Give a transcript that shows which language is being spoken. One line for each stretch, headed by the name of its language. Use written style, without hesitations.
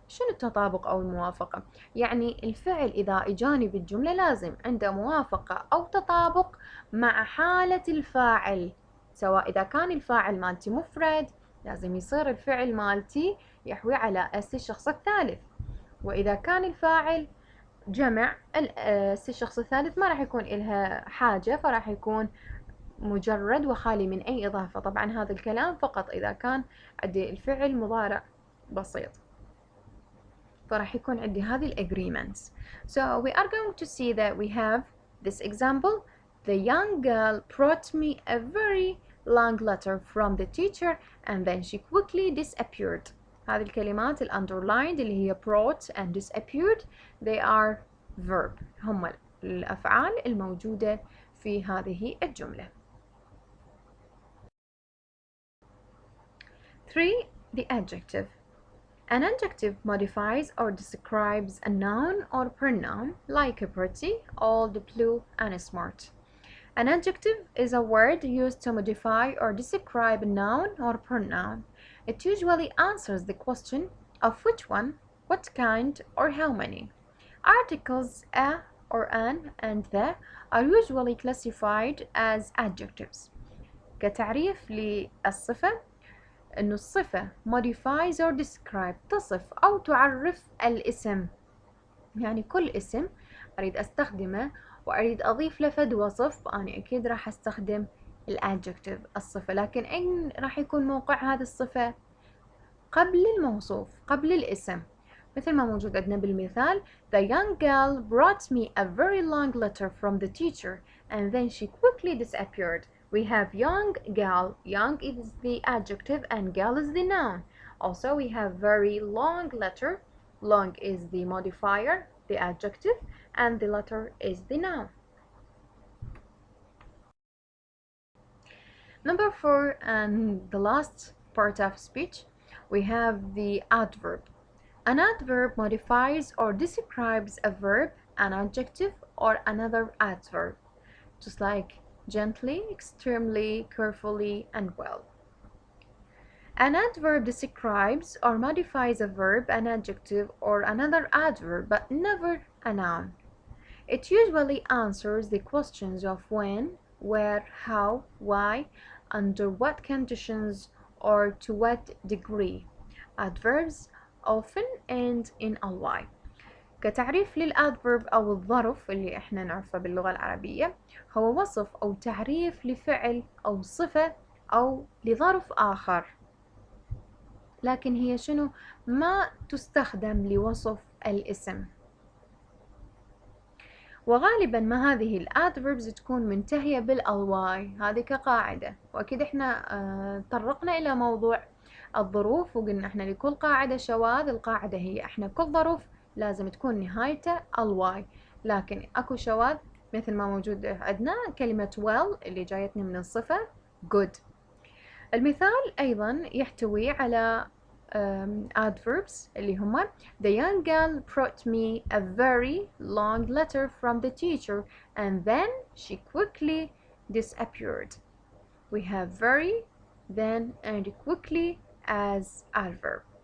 Arabic: شنو التطابق أو الموافقة؟ يعني الفعل إذا إجاني بالجملة لازم عنده موافقة أو تطابق مع حالة الفاعل، سواء إذا كان الفاعل مالتي مفرد لازم يصير الفعل مالتي يحوي على اس الشخص الثالث، وإذا كان الفاعل جمع الشخص الثالث ما راح يكون إلها حاجة، فراح يكون مجرد وخالي من أي إضافة. طبعا هذا الكلام فقط إذا كان عندي الفعل مضارع بسيط، فراح يكون عندي هذه الagreements.
English: So we are going to see that we have this example. The young girl brought me a very long letter from the teacher and then she quickly disappeared.
Arabic: هذه الكلمات underlined اللي هي
English: brought and disappeared they are verb،
Arabic: هم الأفعال الموجودة في هذه الجملة.
English: 3. The adjective. An adjective modifies or describes a noun or pronoun like pretty, old, blue, and smart. An adjective is a word used to modify or describe a noun or pronoun. It usually answers the question of which one, what kind, or how many. Articles a or an and the are usually classified as adjectives.
Arabic: كتعريف للصفة إنه الصفة
English: modifies or describe
Arabic: تصف أو تعرف الاسم، يعني كل اسم أريد أستخدمه وأريد أضيف له فد وصف أنا أكيد راح أستخدم الادجكتيف الصفة، لكن أين راح يكون موقع هذه الصفة؟ قبل الموصوف، قبل الاسم، مثل ما موجود عندنا بالمثال
English: The young girl brought me a very long letter from the teacher and then she quickly disappeared. We have young girl. Young is the adjective and girl is the noun. Also we have very long letter. Long is the modifier, the adjective, and the letter is the noun. Number 4 and the last part of speech, we have the adverb. An adverb modifies or describes a verb, an adjective, or another adverb, just like gently, extremely, carefully, and well. An adverb describes or modifies a verb, an adjective, or another adverb, but never a noun. It usually answers the questions of when, where, how, why, under what conditions, or to what degree. Adverbs often end in ly.
Arabic: كتعريف للادفيرب أو الظرف اللي احنا نعرفه باللغة العربية هو وصف أو تعريف لفعل أو صفة أو لظرف آخر، لكن هي شنو؟ ما تستخدم لوصف الاسم، وغالبا ما هذه الادفيربز تكون منتهية بالألواي، هذه كقاعدة. وأكيد احنا طرقنا إلى موضوع الظروف وقلنا احنا لكل قاعدة شواذ، القاعدة هي احنا كل ظرف لازم تكون نهايته الواي، لكن اكو شواذ مثل ما موجود عندنا كلمة well اللي جايتني من الصفة good. المثال أيضا يحتوي على
English: adverbs
Arabic: اللي هما
English: The young girl brought me a very long letter from the teacher and then she quickly disappeared. We have very, then, and quickly as adverb.